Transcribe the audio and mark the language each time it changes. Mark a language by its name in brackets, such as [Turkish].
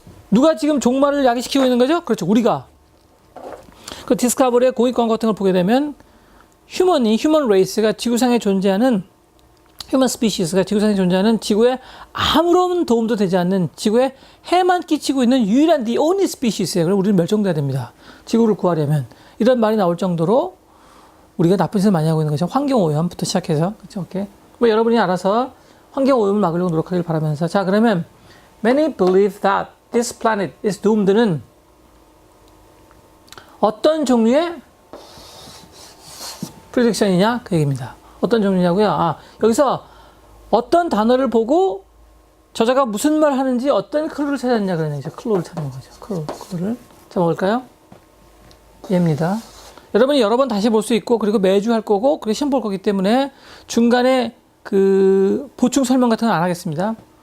[Korean] 누가 지금 종말을 야기시키고 있는 거죠? 그렇죠, 우리가. 그 디스커버리의 공익 광고 같은 걸 보게 되면 휴먼 레이스가 지구상에 존재하는, 휴먼 스피시스가 지구상에 존재하는 지구에 아무런 도움도 되지 않는, 지구에 해만 끼치고 있는 유일한 [English] the only species [Korean] 예요. 그럼 우리는 멸종돼야 됩니다. 지구를 구하려면. 이런 말이 나올 정도로 우리가 나쁜 짓을 많이 하고 있는 거죠. 환경오염부터 시작해서. 그렇죠? 오케이. 뭐 여러분이 알아서 환경오염을 막으려고 노력하길 바라면서. [English] 자, 그러면 many believe that this planet is doomed는 [Korean] 어떤 종류의 prediction이냐? 그 얘기입니다. 어떤 종류냐고요? 여기서 어떤 단어를 보고 저자가 무슨 말 하는지 어떤 클루를 찾았냐 그러냐. 이제 클루를 찾는 거죠. 클루를. 자, 먹을까요? 얘입니다. 여러분이 여러 번 다시 볼 수 있고, 그리고 매주 할 거고, 그리고 시험 볼 거기 때문에 중간에 그 보충 설명 같은 건 안 하겠습니다.